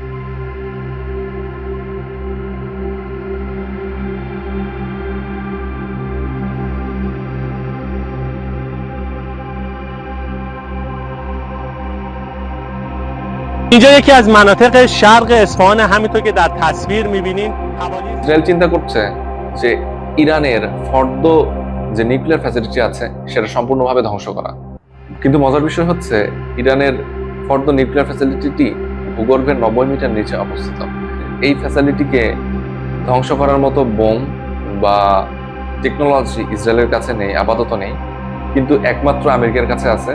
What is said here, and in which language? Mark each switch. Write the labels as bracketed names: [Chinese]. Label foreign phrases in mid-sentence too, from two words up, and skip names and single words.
[Persian] اینجا یکی از مناطق شرق اصفهان همینطور که در تصویر می‌بینین [Bangla] ইসরায়েল চিন্তা করছে যে ইরানের ফর্দ যে [English] nuclear facility [Bangla] আছে সেটা সম্পূর্ণভাবে ধ্বংস করা। কিন্তু মজার বিষয় হচ্ছে ইরানের ফর্দ নিউক্লিয়ার ফ্যাসিলিটিটি ভূগর্ভের 90 মিটার নিচে অবস্থিত। এই ফ্যাসিলিটিকে ধ্বংস করার মতো বোম বা টেকনোলজি ইসরায়েলের কাছে নেই, আপাতত নেই, কিন্তু একমাত্র আমেরিকার কাছে আছে।